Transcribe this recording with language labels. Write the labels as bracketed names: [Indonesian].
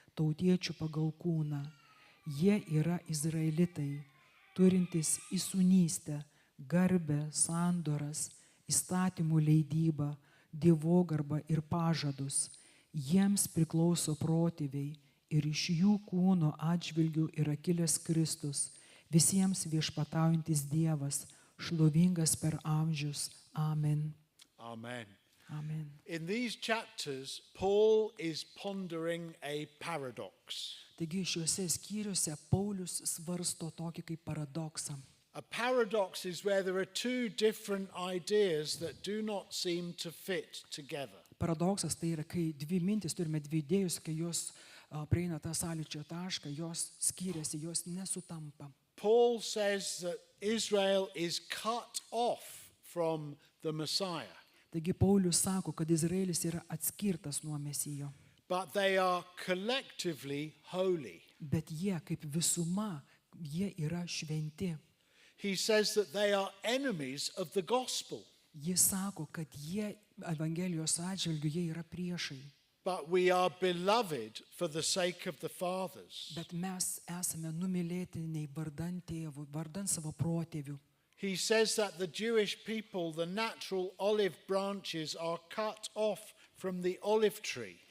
[Lithuanian] tautiečių pagal kūną. Jie yra izraelitai, turintys įsūnystę, garbę, sandoras, įstatymų leidybą, dievogarbą ir pažadus. Jiems priklauso protėviai ir iš jų kūno atžvilgių yra kilęs Kristus, visiems viešpataujantis Dievas, šlovingas per amžius. Amen. Amen. Amen. [English] In these chapters, Paul is pondering a paradox. [Lithuanian] Taigi šiuose skyriuose Paulius svarsto tokį kaip paradoksą. [English] A paradox is where there are two different ideas that do not seem to fit together. [Lithuanian] Paradoksas tai yra, kai dvi mintis, turime dvi idėjus, kai jos prieina tą sąlyčio tašką, jos skiriasi, jos nesutampa. [English] Paul says that Israel is cut off from the Messiah, [Lithuanian] Taigi Paulius sako, kad Izraelis yra atskirtas nuo Mesijo, [English] but they are collectively holy. [Lithuanian] bet jie kaip visuma, jie yra šventi. [English] He says that they are enemies of the gospel, [Lithuanian] Jis sako, kad jie Evangelijos atžvilgiu, jie yra priešai, [English] but we are beloved for the sake of the fathers. [Lithuanian] bet mes esame numylėtiniai vardan tėvų, vardan savo protėvių. [English] He says that the Jewish people, the natural olive branches, are cut off from the olive tree.